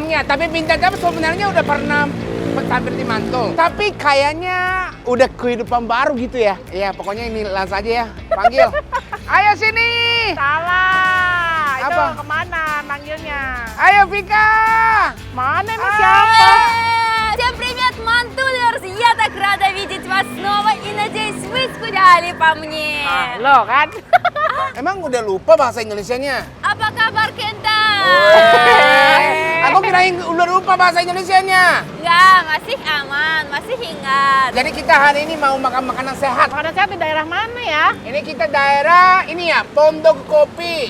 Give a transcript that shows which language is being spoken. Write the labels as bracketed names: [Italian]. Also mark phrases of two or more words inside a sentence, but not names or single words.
[Indonesian] tapi Bintang sebenarnya udah pernah tampil di Mantul. Tapi kayaknya udah kehidupan baru gitu ya. Ya pokoknya ini langsung aja ya, panggil. Ayo sini. Salah. Itu Apa? kemana manggilnya? Ayo Vika. Mana emang siapa? [Russian] Всем привет, мантулерс! Я так рада видеть вас снова и надеюсь, вы скучали по мне. [Indonesian] Lo kan? Emang udah lupa bahasa Indonesianya? Apa kabar Kenta? Aku kirain udah lupa bahasa Indonesianya. Enggak, masih aman, masih ingat. Jadi kita hari ini mau makan makanan sehat. Makanan sehat di daerah mana ya? Ini kita daerah ini ya, Pondok Kopi.